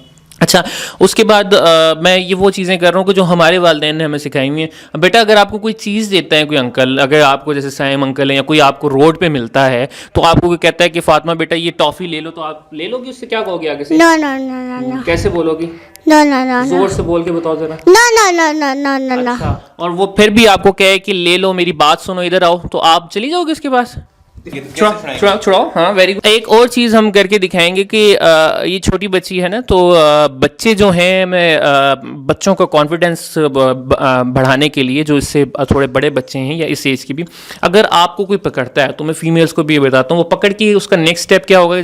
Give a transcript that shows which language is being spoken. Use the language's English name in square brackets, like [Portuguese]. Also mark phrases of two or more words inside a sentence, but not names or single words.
[Urdu] اچھا اس کے بعد میں یہ وہ چیزیں کر رہا ہوں کہ جو ہمارے والدین نے ہمیں سکھائی ہوئی ہیں۔ بیٹا اگر آپ کو کوئی چیز دیتا ہے کوئی انکل، اگر آپ کو جیسے سائم انکل ہے یا کوئی آپ کو روڈ پہ ملتا ہے تو آپ کو کوئی کہتا ہے کہ فاطمہ بیٹا یہ ٹافی لے لو، تو آپ لے لو گی؟ اس سے کیا کہو گے آگے سے؟ [English] no no no no no [Urdu] کیسے بولو گی؟ [English] no no no no [Urdu] زور سے بول کے بتاؤ ذرا۔ [English] no no no no no no no. [Urdu] اچھا، اور وہ پھر بھی آپ کو کہے کہ لے لو، میری بات سنو، ادھر آؤ، تو آپ چلی جاؤ گے اس کے پاس؟ چھڑاؤ۔ ہاں [English] very good. [Urdu] ایک اور چیز ہم کر کے دکھائیں گے کہ یہ چھوٹی بچی ہے نا، تو بچے جو ہیں، میں بچوں کا کانفیڈینس بڑھانے کے لیے، جو اس سے تھوڑے بڑے بچے ہیں یا اس ایج کی بھی، اگر آپ کو کوئی پکڑتا ہے تو میں فیمیلس کو بھی یہ بتاتا ہوں، وہ پکڑ کے اس کا [English] next step [Urdu] کیا ہوگا۔